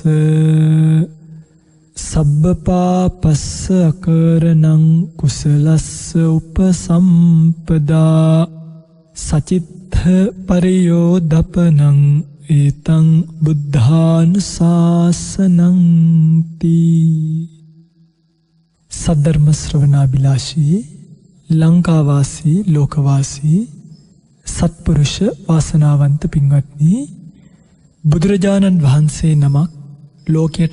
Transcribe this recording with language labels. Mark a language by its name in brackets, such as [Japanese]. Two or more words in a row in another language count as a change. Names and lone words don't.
[Pali] සබ්බපාපස්ස අකරණං කුසලස්ස උපසම්පදා සචිත්ත පරියෝදපනං ඒතං බුද්ධානුශාසනං තී. [Sinhala] සද්ධර්ම ශ්‍රවණාබිලාෂී ලංකාවාසී ලෝකවාසී සත්පුරුෂ වාසනාවන්ත පින්වත්නි, බුදුරජාණන් වහන්සේ නමක් ලෝකයට